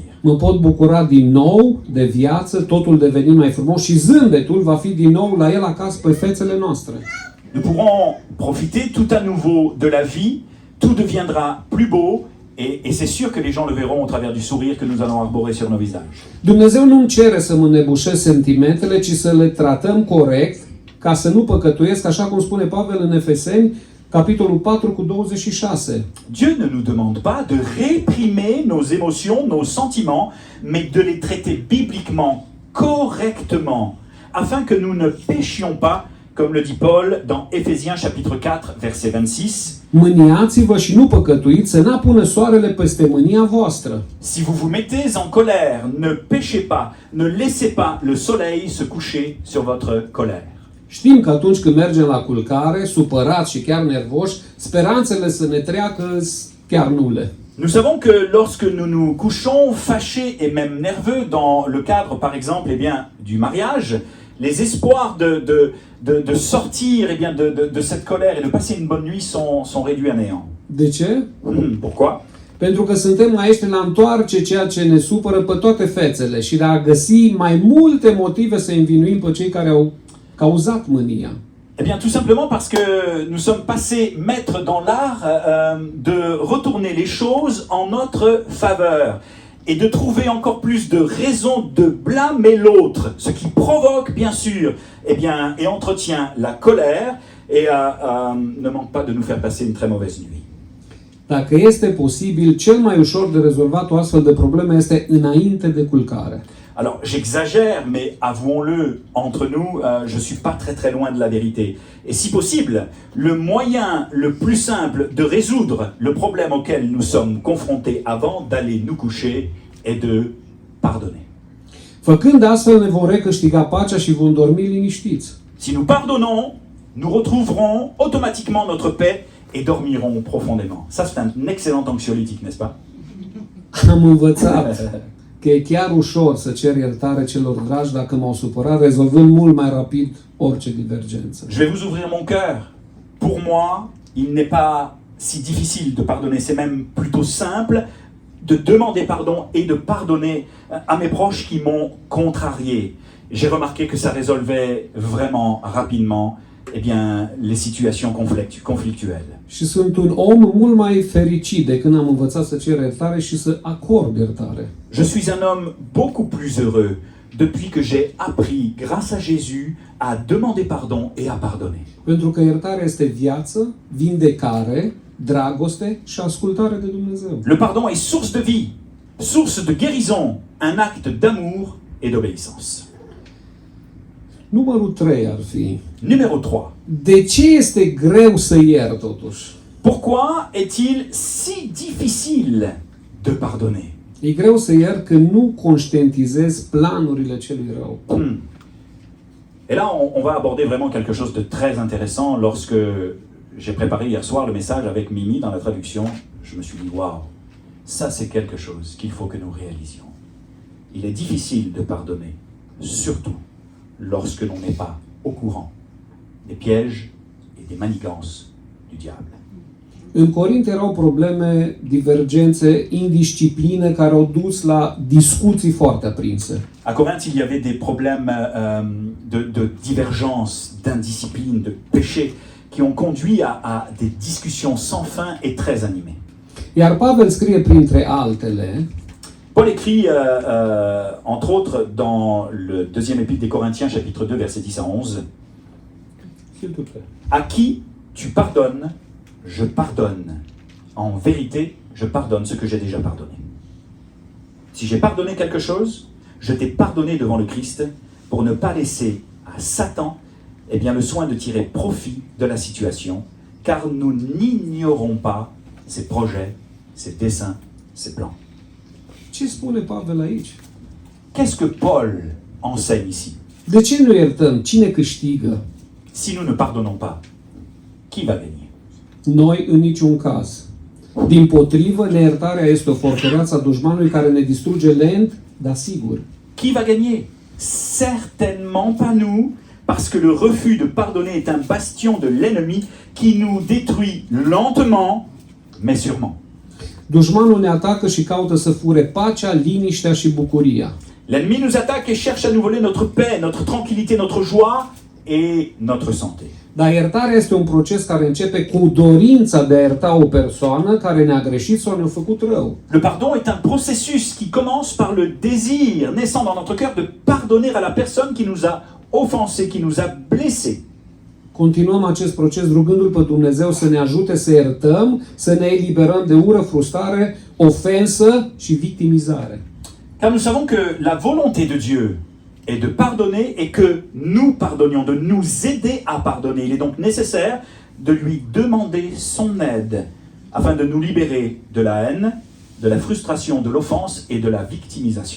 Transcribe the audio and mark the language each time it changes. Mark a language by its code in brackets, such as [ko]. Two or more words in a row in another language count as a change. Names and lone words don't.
[ro] Mă pot bucura din nou de viață, totul deveni mai frumos și zâmbetul va fi din nou la el acasă pe fețele noastre. [fr] Nous pourrons profiter tout à nouveau de la vie, tout deviendra plus beau et c'est sûr que les gens le verront au travers du sourire que nous allons arborer sur nos visages. [ro] Dumnezeu nu îmi cere să mă înnebușesc sentimentele, ci să le tratăm corect, ca să nu păcătuiesc, așa cum spune Pavel în Efeseni, capitolul 4 cu 26. [fr] Dieu ne nous demande pas de réprimer nos émotions, nos sentiments, mais de les traiter bibliquement, correctement, afin que nous ne péchions pas, comme le dit Paul dans Éphésiens chapitre 4, verset 26. [ro] Mâniați-vă și nu păcătuiți, să n-apună soarele peste mânia voastră. [fr] Si vous vous mettez en colère, ne péchez pas, ne laissez pas le soleil se coucher sur votre colère. [ro] Știm că atunci când mergem la culcare, supărați și chiar nervoși, speranțele să ne treacă chiar nule. [fr] Nous savons que lorsque nous nous couchons fâchés et même nerveux dans le cadre, par exemple, du mariage, les espoirs de sortir de cette colère et de passer une bonne nuit sont réduits à néant. [ro] De ce? [fr] Pourquoi? [ro] Pentru că suntem maestri la întoarce ceea ce ne supără pe toate fețele și de a găsi mai multe motive să învinuim pe cei care au cauzat mânia. [fr] Eh bien, tout simplement parce que nous sommes passés maîtres dans l'art de retourner les choses en notre faveur et de trouver encore plus de raisons de blâmer l'autre, ce qui provoque, bien sûr, et entretient la colère et ne manque pas de nous faire passer une très mauvaise nuit. [ro] Dacă este posibil, cel mai ușor de rezolvat o astfel de problemă este înainte de culcare. [fr] Alors, j'exagère, mais avouons-le, entre nous, je suis pas très loin de la vérité. Et si possible, le moyen le plus simple de résoudre le problème auquel nous sommes confrontés avant d'aller nous coucher est de pardonner. [ro] Făcând astfel ne vom recâștiga pacea și vom dormi liniștiți. [fr] Si nous pardonnons, nous retrouverons automatiquement notre paix et dormirons profondément. Ça, c'est un excellent anxiolytique, n'est-ce pas? [ro] Am învățat că e chiar ușor să cer iertare celor dragi dacă m-au supărat, rezolvând mult mai rapid orice divergență. [fr] Je vais vous ouvrir mon cœur. Pour moi, il n'est pas si difficile de pardonner, c'est même plutôt simple de demander pardon et de pardonner à mes proches qui m'ont contrarié. J'ai remarqué que ça résolvait vraiment rapidement les situations conflictuelles. [ro] Și sunt un om mult mai fericit de când am învățat să cer iertare și să acord iertare. [fr] Je suis un homme beaucoup plus heureux depuis que j'ai appris, grâce à Jésus, à demander pardon et à pardonner. [ro] Pentru că iertarea este viață, vindecare, dragoste și ascultare de Dumnezeu. [fr] Le pardon est source de vie, source de guérison, un acte d'amour et d'obéissance. [ro] Numărul 3 ar fi: [fr] Numéro 3. [ro] de ce este greu să iert totuși? [fr] Pourquoi est-il si difficile de pardonner? [ro] E greu să iert când nu conștientizez planurile celui rău. [fr] Et là, on va aborder vraiment quelque chose de très intéressant. Lorsque j'ai préparé hier soir le message avec Mimi dans la traduction, je me suis dit, waouh, ça c'est quelque chose qu'il faut que nous réalisions. Il est difficile de pardonner, surtout lorsque l'on n'est pas au courant des pièges et des manigances du diable. [ro] În Corint erau probleme, divergențe, indiscipline care au dus la discuții foarte aprinse. [fr] À Corinthe, il y avait des problèmes de divergence, d'indiscipline, de péché qui ont conduit à des discussions sans fin et très animées. [ro] Iar Pavel scrie printre altele, [fr] Paul écrit, entre autres, dans le deuxième épître des Corinthiens, chapitre 2, versets 10 à 11, s'il te plaît. « À qui tu pardonnes, je pardonne. En vérité, je pardonne ce que j'ai déjà pardonné. Si j'ai pardonné quelque chose, je t'ai pardonné devant le Christ pour ne pas laisser à Satan le soin de tirer profit de la situation, car nous n'ignorons pas ses projets, ses desseins, ses plans. » [ro] Ce spune Pavel aici? [fr] Qu'est-ce que Paul enseigne ici? [ro] De ce nu iertăm? Cine câștigă? [fr] Si nous ne pardonnons pas, qui va gagner? [ro] Noi în niciun caz. Dimpotrivă, neiertarea este o fortăreață a dușmanului care ne distruge lent, dar sigur. [fr] Qui va gagner? Certainement pas nous, parce que le refus de pardonner est un bastion de l'ennemi qui nous détruit lentement, mais sûrement. [ro] Dușmanul ne atacă și caută să fure pacea, liniștea și bucuria. [fr] L'ennemi nous attaque et cherche à nous voler notre paix, notre tranquillité, notre joie et notre santé. [ro] Dar iertarea este un proces care începe cu dorința de a ierta o persoană care ne-a greșit sau ne-a făcut rău. [fr] Le pardon est un processus qui commence par le désir naissant dans notre cœur de pardonner à la personne qui nous a offensés, qui nous a blessés. [ro] Continuăm acest proces rugându-L pe Dumnezeu să ne ajute să iertăm, să ne eliberăm de ură, frustrare, ofensă și victimizare. [fr] Car nous savons que la volonté de Dieu est de pardonner et que nous pardonnions, de nous aider à pardonner. Il est donc nécessaire de lui demander son aide afin de nous libérer de la haine, de la frustration, de l'offense et de la victimisation.